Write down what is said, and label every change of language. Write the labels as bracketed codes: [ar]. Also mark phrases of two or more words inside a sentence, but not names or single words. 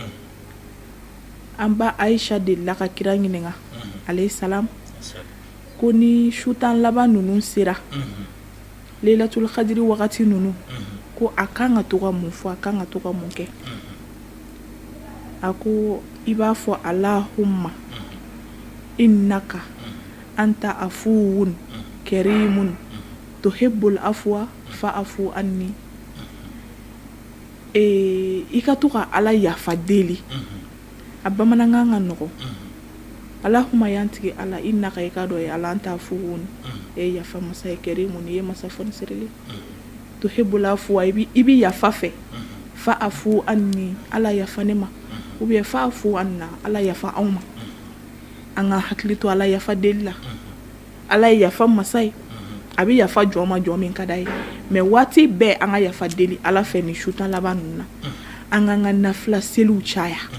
[bm] an ba Aisha delila ka kira ɲininka [ar] عليه السلام [bm] ko ni su tan laban ninnu sera Lailatul Qadri wagati ninnu ko a kan ka to ka mun fɔ a kan ka to ka mun kɛ a ko i b'a fɔ [ar] اللهم إنك أنت عفو كريم تحب العفو فاعف عني [bm] i ka to ka ala yafa deli a bamanankan ka nɔgɔ Allahumma yantigi ala innaka i ka dɔ ye ala [ar] أنت عفو [bm] yafa masa ye karimun ye masa fɔni sirili [ar] تحب العفو [bm] i bi yafa fɛ [ar] فاعف عني [bm] ala yafa ne ma [fr] ou bien [ar] فاعف عنا [bm] ala yafa anw ma an ka hakili to ala yafa deli la ala ye yafa masa ye a bɛ yafa jɔn ma jɔn min ka d'a ye mais waati bɛɛ an ka yafa deli ala fɛ nin su tan laban ninnu na an k'an ka nafila seliw caya